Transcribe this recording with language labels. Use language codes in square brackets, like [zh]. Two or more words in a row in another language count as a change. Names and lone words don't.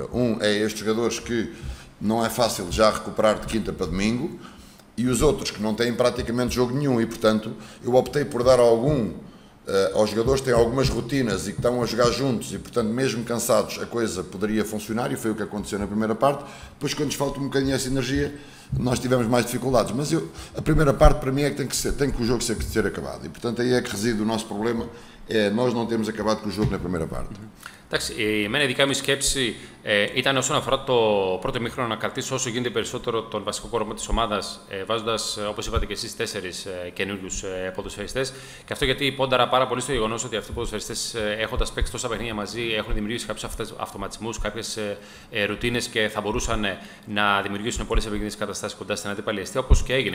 [pt] Um é estes jogadores que não é fácil já recuperar de quinta para domingo, e os outros que não têm praticamente jogo nenhum, e portanto eu optei por dar aos jogadores que têm algumas rotinas e que estão a jogar juntos, e portanto mesmo cansados a coisa poderia funcionar, e foi o que aconteceu na primeira parte. Depois, quando nos falta um bocadinho essa energia, nós tivemos mais dificuldades, mas a primeira parte para mim é que tem que o jogo ser acabado, e portanto aí é que reside o nosso problema, nós não temos acabado com o jogo na primeira parte. [el] Εντάξει, εμένα η δικά μου σκέψη ήταν όσον αφορά το πρώτο ημίχρονο να κρατήσω όσο γίνεται περισσότερο τον βασικό κορμό της ομάδας, βάζοντας, όπως είπατε και εσείς, 4 καινούριους ποδοσφαιριστές. Και αυτό γιατί πόνταρα πάρα πολύ στο γεγονός ότι αυτοί οι ποδοσφαιριστές, έχοντας παίξει τόσα παιχνίδια μαζί, έχουν δημιουργήσει κάποιους αυτοματισμούς, κάποιες ρουτίνες, και θα μπορούσαν να δημιουργήσουν πολλές επικίνδυνες καταστάσεις κοντά στην αντίπαλη αιστεία, όπως και έγινε.